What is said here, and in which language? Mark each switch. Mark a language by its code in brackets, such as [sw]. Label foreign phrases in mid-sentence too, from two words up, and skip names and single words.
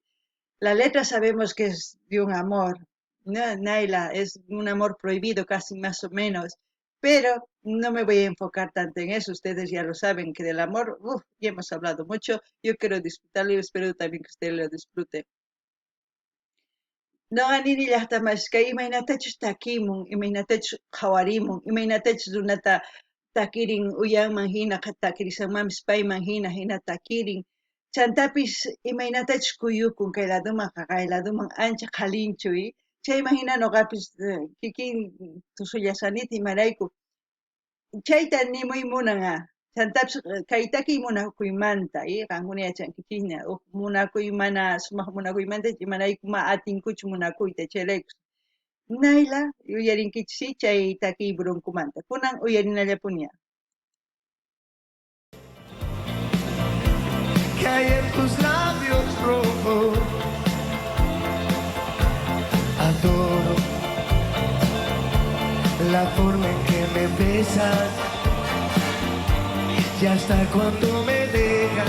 [es] La letra sabemos que es de un amor, ¿no? Naila, es un amor prohibido casi más o menos, pero no me voy a enfocar tanto en eso, ustedes ya lo saben, que del amor, ya hemos hablado mucho, yo quiero disfrutarlo y espero también que ustedes lo disfruten. [qu] Noqa nini llaqtamashqa imaynatachus takimun, imaynatachus qhawarimun, imaynatachus runata takirin uyanman hina takirisanmanpis payman hina takirin. Chantapis imaynatachus kuyukun kay ladoman kay ladoman ancha qhalinchuy. Chayman hina noqapis kikin tusullasanita imarayku. Chayta nimuy munanqa. Chantapis kay takiy munakuymanta, qankuna yachankichikña munakuy mana sumaq munakuymanta imarayku ma atinkuchu munakuyta chayrayku. Naila uyarinkichik chay takiy burunkumanta. Kunan uyarinallapuña. [es] Que hay en tus labios rojos. Adoro la forma en que me besas y hasta cuando me dejas.